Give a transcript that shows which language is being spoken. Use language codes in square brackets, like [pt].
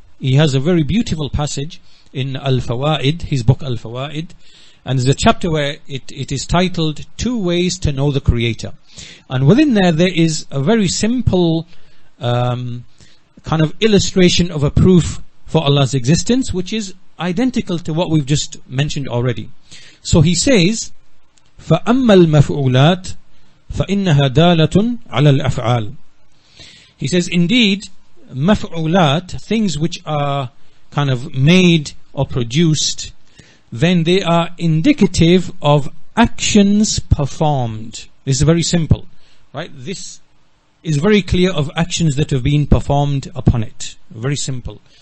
[en] He has a very beautiful passage in Al-Fawaid, his book Al-Fawaid, and there's a chapter where it is titled 2 Ways to Know the Creator, and within there is a very simple kind of illustration of a proof for Allah's existence, which is identical to what we've just mentioned already. So he says, [ar] فَأَمَّا الْمَفْعُولَاتِ فَإِنَّهَا دَالَةٌ عَلَى الْأَفْعَالِ. [en] He says, indeed, maf'ulat, things which are kind of made or produced, then they are indicative of actions performed. This is very simple, right? This is very clear of actions that have been performed upon it. Very simple.